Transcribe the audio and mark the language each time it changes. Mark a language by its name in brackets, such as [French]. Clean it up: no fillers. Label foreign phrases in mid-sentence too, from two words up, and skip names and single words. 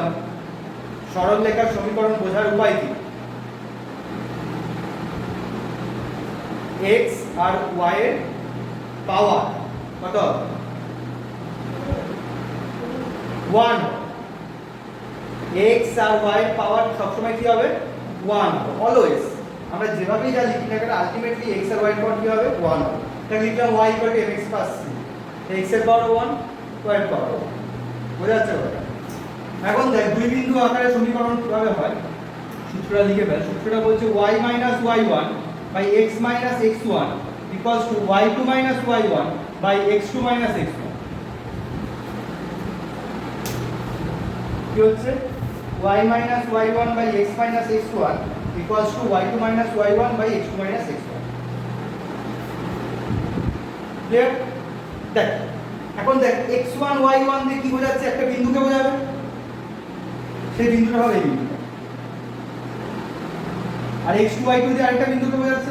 [Bangla] সরল রেখার সমীকরণ বোঝার উপায় কি, x আর y এর পাওয়ার কত, 1 x আর y এর পাওয়ার সবসময় কি হবে 1 অলওয়েজ। আমরা যেভাবেই যা লিখি না কেন আলটিমেটলি x আর y এর পাওয়ার কি হবে 1 হবে। তাহলে লিখলাম y mx + c, x এর পাওয়ার 1 y এর পাওয়ার 1। বোঝা যাচ্ছে কথা? এখন দেখ দুই বিন্দু আকারে সমীকরণ কিভাবে হয় সূত্রটা লিখে ফেল। সূত্রটা বলছে y - y1 / x - x1 = y2 - y1 / x2 - x1। কি হচ্ছে y - y1 / x - x1 = y2 - y1 / x2 - x1। ক্লিয়ার? দেখ এখন দেখ x1 y1 দিয়ে কি বোঝাচ্ছে? একটা বিন্দুকে বোঝাবে, সেই বিন্দুটা হবে এই বিন্দুটা। আর x2 y2 দিয়ে আরেকটা বিন্দুকে বোঝাচ্ছে।